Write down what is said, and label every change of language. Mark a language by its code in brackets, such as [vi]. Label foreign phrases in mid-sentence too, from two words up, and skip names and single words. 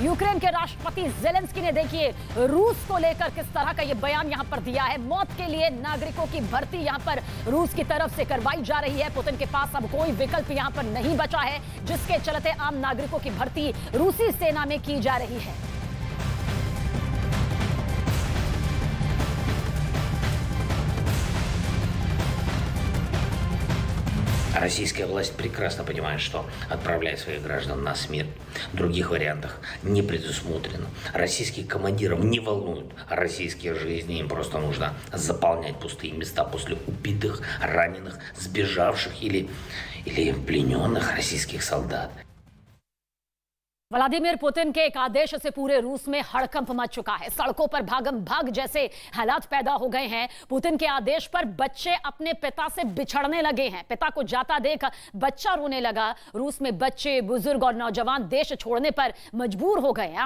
[hi] यूक्रेन के राष्ट्रपति ज़ेलेंस्की ने देखिए रूस को लेकर किस तरह का ये बयान यहां पर दिया है। मौत के लिए नागरिकों की भर्ती यहां पर रूस की तरफ से करवाई जा रही है। पुतिन के पास अब कोई विकल्प यहां पर नहीं बचा है, जिसके चलते आम नागरिकों की भर्ती रूसी सेना में की जा रही है। [ru] Российская власть прекрасно понимает, что отправляя своих граждан на смерть, других вариантов не предусмотрено. Российских командиров не волнуют российские жизни, им просто нужно заполнять пустые места после убитых, раненых, сбежавших или плененных российских солдат. [hi] व्लादिमीर पुतिन के एक आदेश से पूरे रूस में हड़कंप मच चुका है। सड़कों पर भागम भाग जैसे हालात पैदा हो गए हैं। पुतिन के आदेश पर बच्चे अपने पिता से बिछड़ने लगे हैं। पिता को जाता देख बच्चा रोने लगा। रूस में बच्चे, बुजुर्ग और नौजवान देश छोड़ने पर मजबूर हो गए।